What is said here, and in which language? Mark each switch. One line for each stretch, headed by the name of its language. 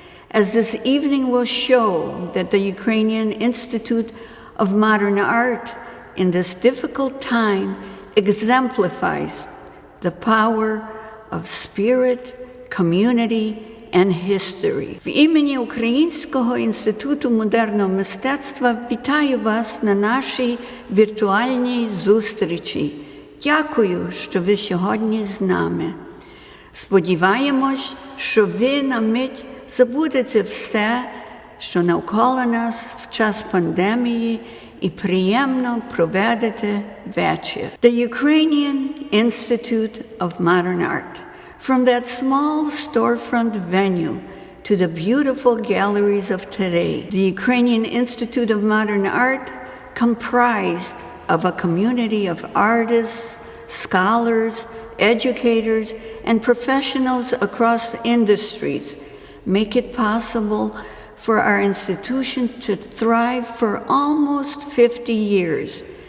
English: As this evening will show that the Ukrainian Institute of Modern Art in this difficult time exemplifies the power of spirit, community, and history.
Ukrainian: В імені Українського інституту модерного мистецтва вітаю вас на нашій віртуальній зустрічі. Дякую, що ви сьогодні з нами. Сподіваємось, що ви на мить забудете все, що навколо нас в час пандемії, і приємно проведете вечір.
English: The Ukrainian Institute of Modern Art. From that small storefront venue to the beautiful galleries of today, the Ukrainian Institute of Modern Art comprised of a community of artists, scholars, educators, and professionals across industries make it possible for our institution to thrive for almost 50 years,